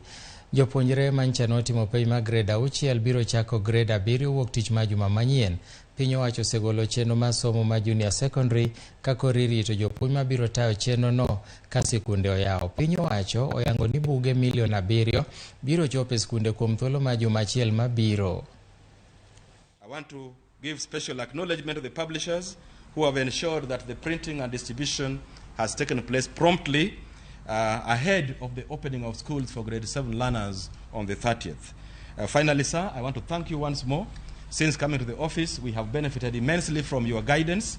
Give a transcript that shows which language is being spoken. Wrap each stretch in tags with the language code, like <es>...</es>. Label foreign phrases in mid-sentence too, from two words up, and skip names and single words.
<luo>Jopuonjre mancha notimo penj mag grade 6 biro chako grade 7 wuok tich ma juma manyien. Piny owacho osegolo chenro mar somo ma junior secondary kako ririto jopuonj ma biro tayo chenro no ka sikunde oyawo. Piny owacho oyango ni buge milion 7 biro chopo e sikunde kuom thuolo ma juma achiel mabiro.</luo> <en>I want to give special acknowledgement to the publishers who have ensured that the printing and distribution has taken place promptly ahead of the opening of schools for grade 7 learners on the 30th. Finally, sir, I want to thank you once more. Since coming to the office, we have benefited immensely from your guidance.</en>